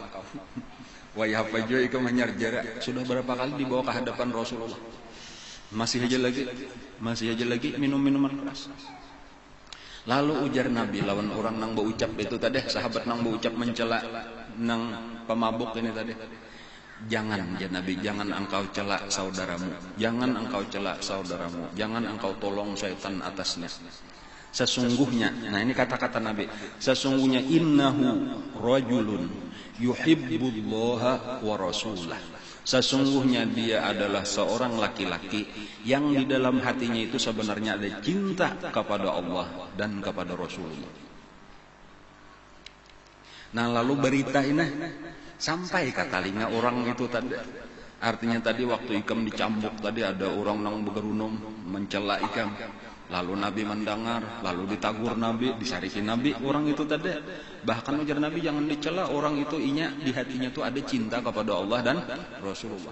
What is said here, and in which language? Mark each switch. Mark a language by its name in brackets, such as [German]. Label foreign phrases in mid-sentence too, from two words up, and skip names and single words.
[Indonesian] Wahai Hafajo ikut menyarjara. Sudah berapa kali dibawa ke hadapan Rasulullah. Masih aja lagi minum minuman keras. [Banjar] Lalu ujar Nabi lawan orang nang berucap itu tadi, sahabat nang berucap mencela nang pemabuk ini tadi. [Indonesian] Jangan ya Nabi, jangan engkau celak saudaramu. Jangan engkau celak saudaramu. Jangan engkau tolong syaitan atasnya. Sesungguhnya, nah ini kata-kata Nabi, sesungguhnya [Arabic] إنه رجل يحب الله ورسوله. [Indonesian] Sesungguhnya dia adalah seorang laki-laki yang di dalam hatinya itu sebenarnya ada cinta kepada Allah dan kepada Rasulullah. Nah lalu berita ini sampai ke telinga orang itu tadi. [Banjar] Artinya tadi waktu Ikam dicambuk tadi ada orang nang begerunum mencela Ikam. Lalu Nabi mendengar, lalu ditagur Nabi, disarikin Nabi orang itu tadi. Bahkan ujar Nabi jangan dicela, orang itu inya di hatinya itu ada cinta kepada Allah dan Rasulullah.